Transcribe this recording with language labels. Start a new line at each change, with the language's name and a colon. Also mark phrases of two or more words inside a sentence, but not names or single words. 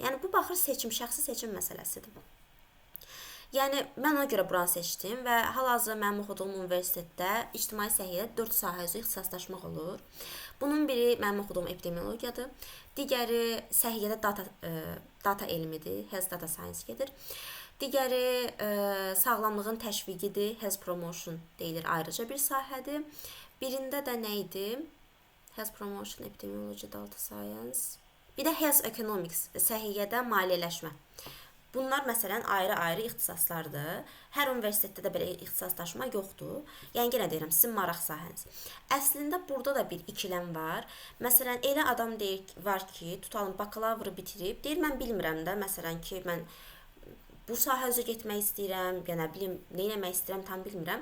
Azerbaijani: Yəni bu baxır seçim, şəxsi seçim məsələsidir. Yəni mən ona görə buranı seçdim və hal-hazırda mənim oxuduğum universitetdə ictimai səhiyyədə 4 sahə üzrə ixtisaslaşmaq olur. Bunun biri mənim oxuduğum epidemiologiyadır. Digəri səhiyyədə data elmidir,
English: health data science gedir.
Azerbaijani: Digəri sağlamlığın təşviqidir,
English: health promotion
Azerbaijani: deyilir, ayrıca bir sahədir. Birində də nə idi?
English: Health promotion, epidemiology, data science.
Azerbaijani: Bir də
English: health economics,
Azerbaijani: səhiyyədə maliyyələşmə. Bunlar məsələn ayrı-ayrı ixtisaslardır. Hər universitetdə də belə ixtisaslaşma yoxdur. Yəni yenə deyirəm, sizin maraq sahəniz. Əslində burada da bir ikiləm var. Məsələn, elə adam var ki, tutalım bakalavrı bitirib, deyir mən bilmirəm də, məsələn ki, mən bu sahə üzrə getmək istəyirəm, ya nə bilim, nə etmək istəyirəm tam bilmirəm.